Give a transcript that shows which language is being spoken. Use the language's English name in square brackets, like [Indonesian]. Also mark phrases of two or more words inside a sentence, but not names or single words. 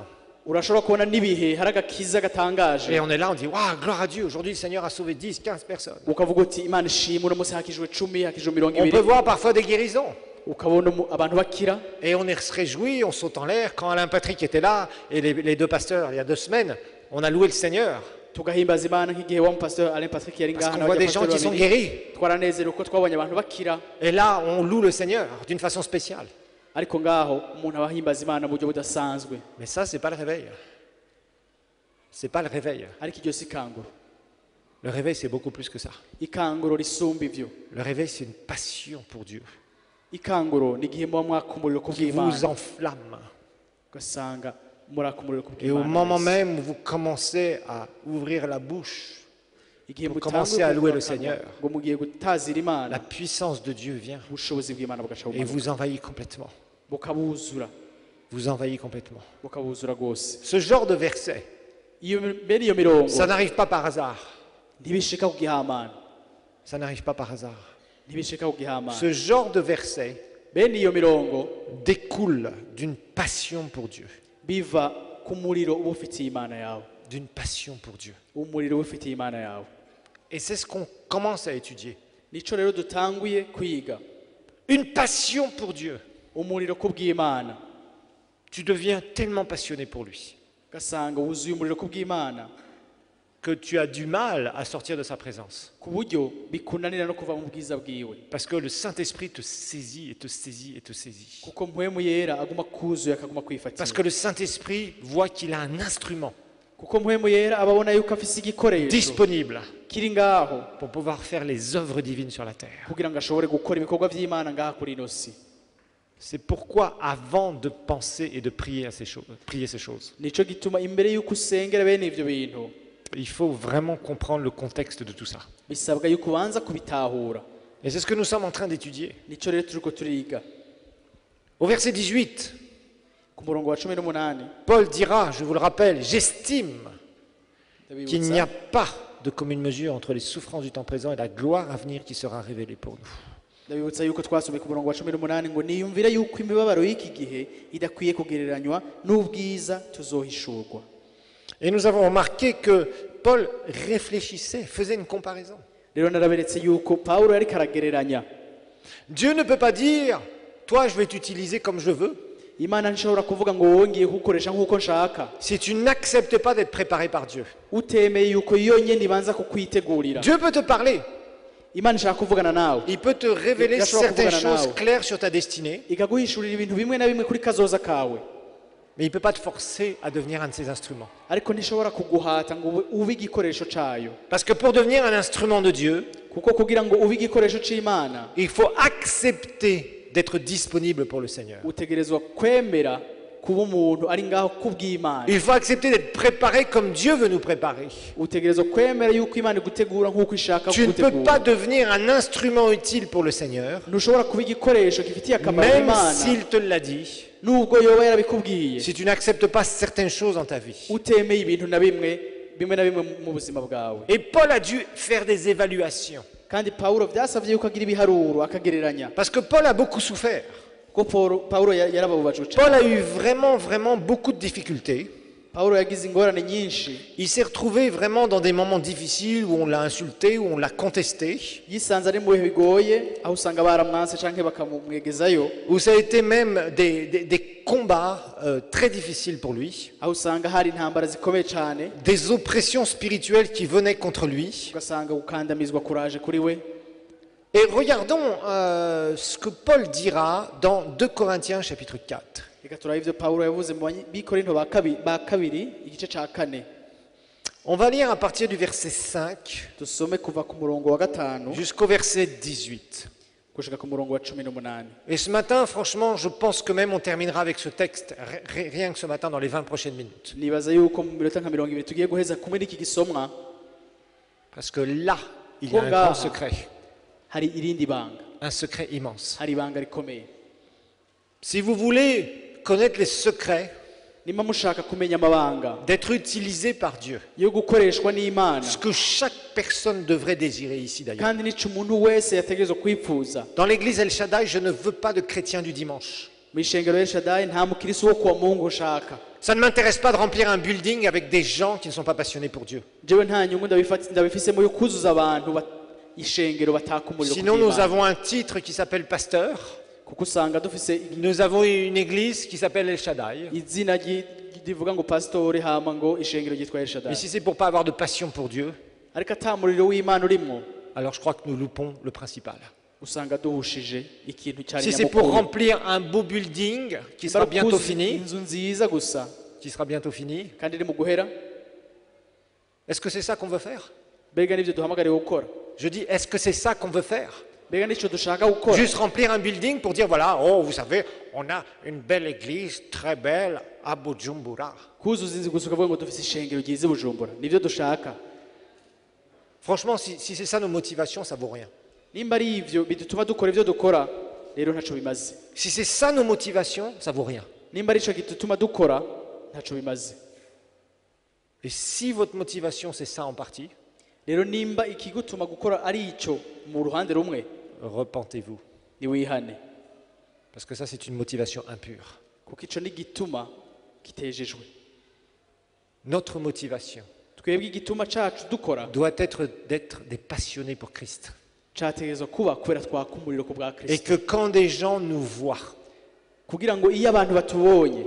[Rundi] urashobora kubona n'ibihe hari agakiza gatangaje [French] Et on est là, on dit, waouh, gloire à Dieu, aujourd'hui le Seigneur a sauvé 10, 15 personnes. [Rundi] ukavuga uti imana ishimwe uno munsi hakijwe 10 hakijwe 20 [French] On peut voir parfois des guérisons. [Rundi] ukabona abantu bakira [French] Et on se réjouit, on saute en l'air. Quand Alain Patrick était là, et les 2 pasteurs, il y a 2 semaines, on a loué le Seigneur. [Rundi] tugahimbaza imana nk'igihe wa pasteur Alain Patrick yari [French] Parce [Rundi] ngaha [French] qu'on voit des gens qui sont guéris. [Rundi] twaranezerewe ko twabonye abantu bakira [French] Et là, on loue le Seigneur d'une façon spéciale. [Rundi] ariko ngaho umuntu abahimbaza imana mu buryo budasanzwe [French] Mais ça, c'est pas le réveil. C'est pas le réveil. [Rundi] ariko iryo si ikanguro [French] Le réveil, c'est beaucoup plus que ça. [Rundi] ikanguro risumba ivyo [French] Le réveil, c'est une passion pour Dieu [Rundi] ikanguro ni igihe muba mwakumuriro ku [French] qui vous [Rundi] bw'imana [French] enflamme. [Rundi] ugasanga murakumuriro ku [French] Et au [Rundi] bw'imana [French] moment [Rundi] wese. [French] même où vous commencez à ouvrir la bouche, [Rundi] igihe [French] vous commencez à louer le [Rundi] mutanguye [French] Seigneur. [Rundi] ngo mugiye gutazira [French] la [Rundi] imana [French] puissance de Dieu vient [Rundi] ubushobozi bw'imana bugaca [French] et [Rundi] bumanuka [French] vous envahit complètement. [Rundi] bukabuzura [French] Vous envahit complètement. [Rundi] bukabuzura rwose [French] Ce genre de verset, [Rundi] bene iyo mirongo [French] ça n'arrive pas par hasard. [Rundi] ntibishika ku gihamana [French] Ça n'arrive pas par hasard. [Rundi] ntibishika ku gihamana [French] Ce genre de verset [Rundi] bene iyo mirongo [French] découle d'une passion pour Dieu. [Rundi] biva ku muriro uba ufitiye imana yawe [French] D'une passion pour Dieu. [Rundi] umuriro uba ufitiye imana yawe [French] Et c'est ce qu'on commence à étudier. [Rundi] nico rero dutanguye kwiga [French] Une passion pour Dieu. [Rundi] umuriro ku bw'imana [French] Tu deviens tellement passionné pour lui [Rundi] ugasanga wuzuye umuriro ku bw'imana [French] que tu as du mal à sortir de sa présence. [Rundi] ku buryo bikunanira no kuva mu bwiza bwiwe [French] Parce que le Saint-Esprit te saisit et te saisit et te saisit. [Rundi] kuko mpwemu yera aguma kuzuye akaguma [French] Parce [Rundi] kwifatira [French] que le Saint-Esprit voit qu'il a un instrument [Rundi] kuko mpwemu yera ababona yuko afise igikoresho [French] disponible [Rundi] kiri ngaho [French] pour pouvoir faire les œuvres divines sur la terre. [Rundi] kugira ngo ashobore gukora ibikorwa by'imana ngaha kuri ino si [French] C'est pourquoi, avant de penser et de prier ces choses, [Rundi] nico gituma imbere yuko usengera bene ivyo bintu [French] il faut vraiment comprendre le contexte de tout ça. [Rundi] bisabwa yuko ubanza kubitahura [French] Et c'est ce que nous sommes en train d'étudier. [Rundi] nico rero turiko turiga [French] Au verset 18, [Rundi] ku murongo wa 18 [French] Paul dira, je vous le rappelle, j'estime qu'il n'y a [Rundi] ndabibutsa [French] pas de commune mesure entre les souffrances du temps présent et la gloire à venir qui sera révélée pour nous. [Rundi] ndabibutsa yuko twasomye ku murongo wa 18 ngo niyumvira yuko imibabaro y'iki gihe idakwiye kugereranywa n'ubwiza tuzohishurwa. [French] Et nous avons remarqué que Paul réfléchissait, faisait une comparaison. [Rundi] rero naraberetse yuko Pawulo yariko aragereranya [French] Dieu ne peut pas dire, toi je vais t'utiliser comme je veux, [Rundi] imana ntishobora kuvuga ngo wowe ngiye kugukoresha nk'uko nshaka [French] si tu n'acceptes pas d'être préparé par Dieu. [Rundi] utemeye yuko yonyine ibanza kukwitegurira. [French] Dieu peut te parler, [Rundi] imana ishaka kuvugana nawe [French] il peut te révéler [Rundi] Yashobora [French] certaines [Rundi] kuvugana [French] choses [Rundi] nawe. [French] claires sur ta destinée, [Rundi] ikaguhishurira ibintu bimwe na bimwe kuri kazoza kawe [French] mais il ne peut pas te forcer à devenir un de ses instruments. [Rundi] ariko ntishobora kuguhata ngo ube igikoresho cayo [French] Parce que pour devenir un instrument de Dieu, [Rundi] kuko kugira ngo ube igikoresho c'imana [French] il faut accepter d'être disponible pour le Seigneur. [Rundi] utegerezwa kwemera kuba umuntu ari ngaho kubw'Imana. [French] Il faut accepter d'être préparé comme Dieu veut nous préparer. [Rundi] Utegerezwa kwemera yuko Imana igutegura nk'uko ishaka [French] Tu ne peux pas [Rundi] kugutegura. [French] devenir un instrument utile pour le Seigneur, [Rundi] Ntushobora kuba igikoresho gifitiye akamaro [French] même [Rundi] Imana [French] s'il te l'a dit, [Rundi] nubwo yoba yarabikubwiye, [French] si tu n'acceptes pas certaines choses dans ta vie. [Rundi] utemeye ibintu na bimwe na bimwe mu buzima bwawe. [French] Et Paul a dû faire des évaluations. [Rundi] Kandi Pawulo byasabye yuko agira ibiharuro akagereranya, [French] Parce que Paul a beaucoup souffert. [Rundi] kuko Pawulo yarababajwe cyane. [French] Paul a eu vraiment beaucoup de difficultés. [Rundi] Pawulo yagize ingorane nyinshi, [French] Il s'est retrouvé vraiment dans des moments difficiles où on l'a insulté, où on l'a contesté, [Rundi] yisanze ari mu bihe bigoye aho usanga baramwanse canke bakamumwegezayo, [French] où ça a été même des combats très difficiles pour lui, [Rundi] aho usanga hari intambara zikomeye cyane, [French] des oppressions spirituelles qui venaient contre lui. [Rundi] ugasanga gukandamizwa kuraje kuri we. [French] Et regardons ce que Paul dira dans 2 Corinthiens chapitre 4. [Rundi] Reka turabe ivyo Pawulo yavuze mu bikorinto ba kabiri igice ca 4. [French] On va lire à partir du verset 5 [Rundi] Dusome kuva ku murongo wa 5 [French] jusqu'au verset 18. [Rundi] gushika ku murongo wa 18. [French] Et ce matin, franchement, je pense que même on terminera avec ce texte, rien que ce matin, dans les 20 prochaines minutes. [Rundi] Nibaza yuko mu minota nka 20 tugiye guheza kumwe n'iki gisomwa, [French] Parce que là, il y a un grand secret, [Rundi] hari irindi banga, [French] un secret immense. [Rundi] hari ibanga rikomeye. [French] Si vous voulez connaître les secrets [Rundi] Nimba mushaka kumenya amabanga [French] d'être utilisé par Dieu, [Rundi] yo gukoreshwa n'Imana, [French] ce que chaque personne devrait désirer ici d'ailleurs. [Rundi] kandi nico umuntu wese yategerezwa kwifuza. [French] Dans l'église El Shaddai, je ne veux pas de chrétiens du dimanche. [Rundi] Mu ishengero y'Eshadai nta mukirisi wo kuwa Mungu ushaka. [French] Ça ne m'intéresse pas de remplir un building avec des gens qui ne sont pas passionnés pour Dieu. [Rundi] Jewe nta nyungu ndabifisemo yo kuzuza abantu ishengero bataka umuriro [French] Sinon, nous [Rundi] kubw'Imana. [French] avons un titre qui s'appelle pasteur. [Rundi] Kuko usanga dufise [French] Nous avons une église qui s'appelle El Shaddai. [Rundi] izina rivuga ngo pastori hama ngo ishengero ryitwa Eshadai. [French] Mais si c'est pour pas avoir de passion pour Dieu, [Rundi] Ariko ata muriro w'Imana urimwo, [French] alors je crois que nous loupons le principal. [Rundi] usanga duhushije ikintu cyari [French] Si c'est pour [Rundi] nyamukuru. [French] remplir un beau building qui sera bientôt fini, [Rundi] inzu nziza gusa kandi iri mu guhera, [French] est-ce que c'est ça qu'on veut faire? [Rundi] mbega nivyo duhamagariwe gukora? [French] Je dis, est-ce que c'est ça qu'on veut faire? [Rundi] Mbega nico dushaka gukora? [French] Juste remplir un building pour dire, voilà, oh, vous savez, on a une belle église, très belle, à Bujumbura. [Rundi] Kuzuza inzu gusa ukavuga ngo dufise ishengero ryiza i Bujumbura, nivyo dushaka? [French] Franchement, si c'est ça nos motivations, ça vaut rien. [Rundi] Nimba ari ivyo bidutuma dukora ivyo dukora, rero ntaco bimaze. [French] Si c'est ça nos motivations, ça vaut rien. [Rundi] Nimba ari ico gituma dukora, ntaco bimaze. [French] Et si votre motivation, c'est ça en partie, [Rundi] Rero nimba ikigutuma gukora ari ico mu ruhande rumwe, [French] repentez-vous. [Rundi] ni wihane, [French] Parce que ça, c'est une motivation impure. [Rundi] kuko ico ni gituma kitejejwe. [French] Notre motivation [Rundi] Twebwe igituma cacu dukora [French] doit être d'être des passionnés pour Christ. [Rundi] categerezwa kuba kubera twaka umuriro ku bwa [French] Et [Rundi] Kristo, [French] que quand des gens nous voient, [Rundi] kugira ngo iyo abantu batubonye